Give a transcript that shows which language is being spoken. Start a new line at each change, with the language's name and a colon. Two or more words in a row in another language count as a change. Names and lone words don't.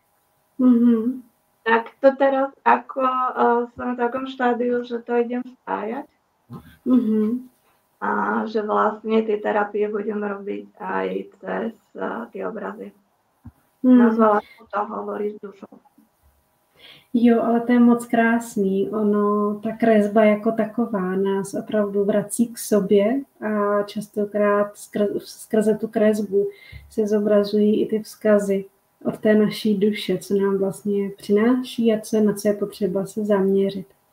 Slovak: Tak to teraz ako som v takom štádiu, že to idem spájať. A že vlastne tie terapie budem robiť aj cez tie obrazy. Nazvala som to Hovorí s dušou.
Czech: Jo, ale to je moc krásný. Ono, ta kresba jako taková nás opravdu vrací k sobě a častokrát skrze tu kresbu se zobrazují i ty vzkazy od té naší duše, co nám vlastně přináší a na co je potřeba se zaměřit.